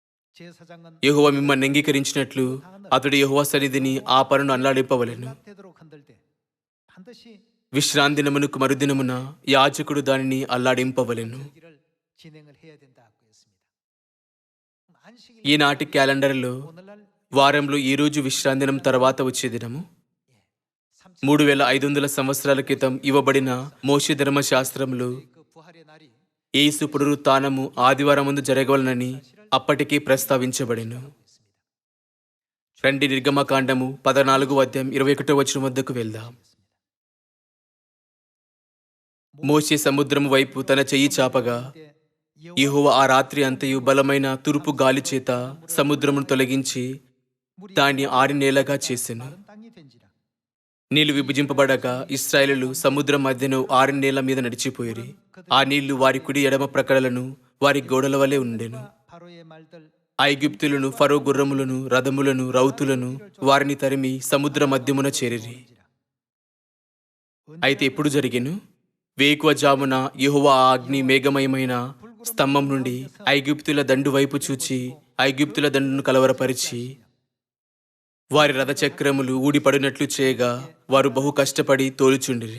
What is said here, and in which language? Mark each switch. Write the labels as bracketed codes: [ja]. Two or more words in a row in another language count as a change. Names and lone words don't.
[ko] 제사장은 [te] యెహోవా మిమ్మల్ని అంగీకరించినట్లు అతడు యెహోవా సన్నిధిని ఆ పనును అల్లాడింపవలెను. [ko] 연락되도록 흔들 때 반드시 [te] విశ్రాంతి దినమునకు మరుదినమున యాజకుడు దానిని అల్లాడింపవలెను. [ko] 절기를 진행을 해야 된다고 했습니다. 안식일 [te] ఈనాటి క్యాలెండర్లో [ko] 오늘날 [te] వారంలో ఈ రోజు విశ్రాంతి దినం తర్వాత వచ్చే దినము 3500 సంవత్సరాల క్రితం ఇవ్వబడిన మోషే ధర్మశాస్త్రములు [ko] 그 부활의 날이 [te] యేసు పునరుత్థానము ఆదివారం ముందు జరగవలనని అప్పటికే ప్రస్తావించబడెను. రండి నిర్గమకాండము 14 అధ్యాయం 21 వద్దకు వెళ్దాం. మోషే సముద్రము వైపు తన చెయ్యి చాపగా యెహోవా ఆ రాత్రి అంతయు బలమైన తూర్పు గాలి చేత సముద్రమును తొలగించి దాన్ని ఆరి నేలగా చేసెను. [ko] 마른 땅이 된지라 [te] నీళ్లు విభజింపబడగా ఇశ్రాయేలులు సముద్రం మధ్యను ఆరి నేల మీద నడిచిపోయిరి. ఆ నీళ్లు వారి కుడి ఎడమ ప్రక్కలను వారి గోడల వలె ఉండెను. [ko] 바로의 말들 [te] ఐగుప్తులను ఫరో గుర్రములను రథములను రౌతులను వారిని తరిమి సముద్ర మధ్యమున చేరిరి. అయితే ఎప్పుడు జరిగెను? వేకువజామున యెహోవా ఆ అగ్ని మేఘమయమైన స్తంభం నుండి ఐగుప్తుల దండు వైపు చూచి ఐగుప్తుల దండును కలవరపరిచి వారి రథచక్రములు ఊడిపడినట్లు చేయగా వారు బహు కష్టపడి తోలుచుండిరి.